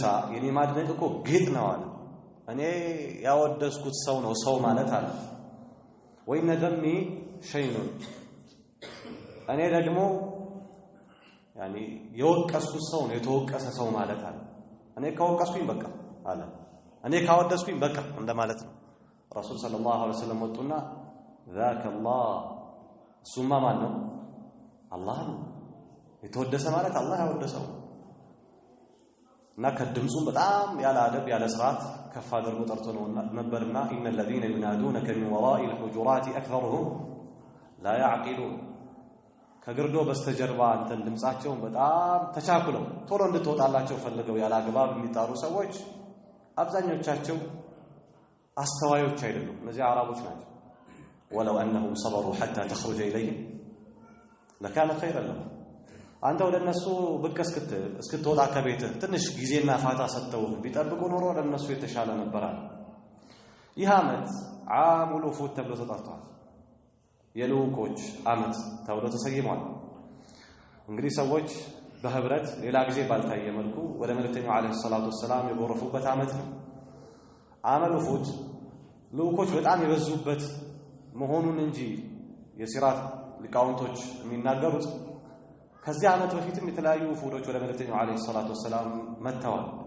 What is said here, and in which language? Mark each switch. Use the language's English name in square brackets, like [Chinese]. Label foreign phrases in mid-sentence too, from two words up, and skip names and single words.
[Amharic] የኔ ማድነቅ እኮ ጌጥ ነው አለ። እኔ ያወደስኩት ሰው ነው ሰው ማለት አለ። [Arabic] وإن ذمي شين [Amharic] እኔ ደግሞ ያኒ የወቀስኩት ሰው ነው የተወቀሰ ሰው ማለት አለ። እኔ ከወቀስኩኝ በቃ አለ፣ እኔ ካወደስኩኝ በቃ እንደማለት ነው። ረሱል [Arabic] صلى الله عليه وسلم [Amharic] ወጡና [Arabic] ذاك الله [Amharic] ሱማ ማን ነው? አላህ ነው። የተወደሰ ማለት አላህ ያወደሰው እና ከድምፁም በጣም ያለ አደብ ያለ ስርዓት ከፍ አድርጎ ጠርቶ ነው ነበርና [Arabic] إن الذين ينادونك من وراء الحجرات أكثرهم لا يعقلون [Amharic] ከግርዶ በስተጀርባ አንተን ድምጻቸውን በጣም ተቻኩለው ቶሎ እንድትወጣላቸው ፈልገው ያለ አግባብ የሚጣሩ ሰዎች አብዛኞቻቸው አስተዋዮች አይደሉም። እነዚህ አረቦች ናቸው። [Arabic] ولو أنهم صبروا حتى تخرج إليهم لكان خيرا لهم [Amharic] አንተ ወደ እነሱ ብቅ እስክትወጣ ከቤትህ ትንሽ ጊዜና ፋታ ሰጥተው ቢጠብቁ ኖሮ ለነሱ የተሻለ ነበር። ይህ ዓመት [Arabic] عام الوفود [Amharic] ተብሎ ተጠርቷል። የልዑኮች ዓመት ተብሎ ተሰይሟል። እንግዲህ ሰዎች በህብረት ሌላ ጊዜ ባልታየ መልኩ ወደ መልእክተኛው [Arabic] عليه الصلاة والسلام [Amharic] የጎረፉበት ዓመት ነው። [Arabic] عام الوفود [Amharic] ልዑኮች በጣም የበዙበት መሆኑን እንጂ የሲራት ሊቃውንቶች የሚናገሩት ከዚህ ዓመት በፊትም የተለያዩ ውፉዶች ወደ መልእክተኛው [Arabic] عليه الصلاة والسلام [Amharic] መጥተዋል።